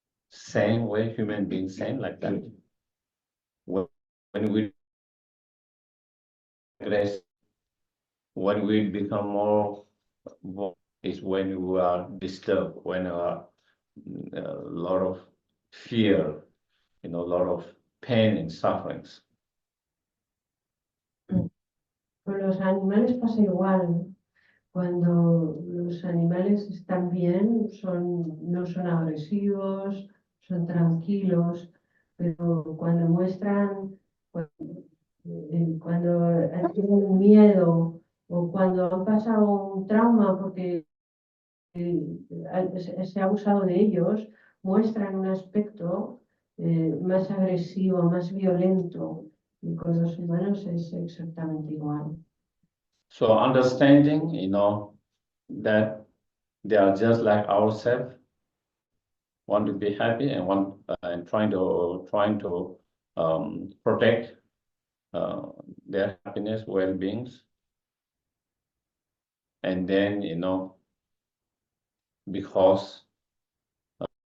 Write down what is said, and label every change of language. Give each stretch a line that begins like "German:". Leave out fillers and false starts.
English: Same way human beings, same like that. When we aggressive, when we become more is when we are disturbed, when a lot of fear, a lot of pain and sufferings.
Spanish: Con los animales pasa igual. Cuando los animales están bien, no son agresivos, son tranquilos, pero cuando muestran, cuando tienen miedo o cuando han pasado un trauma porque se ha abusado de ellos, muestran un aspecto más agresivo, más violento. Y con los humanos es exactamente igual.
English: So understanding, that they are just like ourselves, want to be happy and trying to protect their happiness, well-beings, and then because a